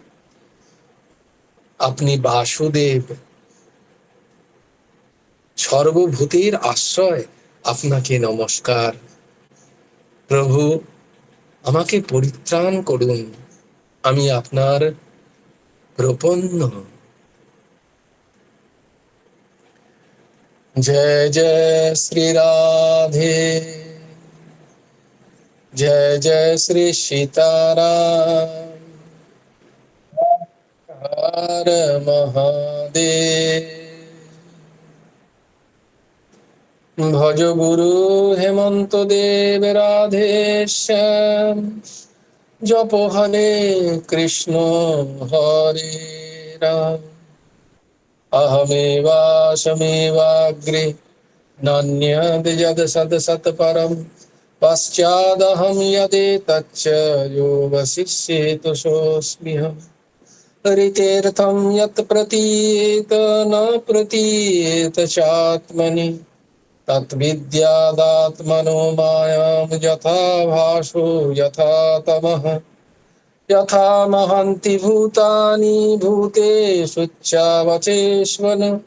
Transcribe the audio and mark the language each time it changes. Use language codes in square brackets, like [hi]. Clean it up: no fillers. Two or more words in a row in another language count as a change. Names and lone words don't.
[bn] আপনি বাসুদেব, সর্বভূতের আশ্রয়, আপনাকে নমস্কার। প্রভু, আমাকে পরিত্রাণ করুন, আমি আপনার প্রপন্ন। জয় জয় শ্রী রাধে, [hi] जय जय श्री सीताराम, हर महादेव। भज गुरु हेमंत देव राधे श्याम, जप हरे कृष्ण हरे राम, [sa] अहमेवासमेवाग्रे नान्यद् यद् सत् सत् परम् पश्चादहं यदेतच्च यो वसिष्येत सोऽस्म्यहम् हरितीर्थं यत् प्रतीयेत न प्रतीयेत चात्मनि तद्विद्यादात्मनो मायां यथा भासो यथा तमः यथा महन्ति भूतानि भूतेषु च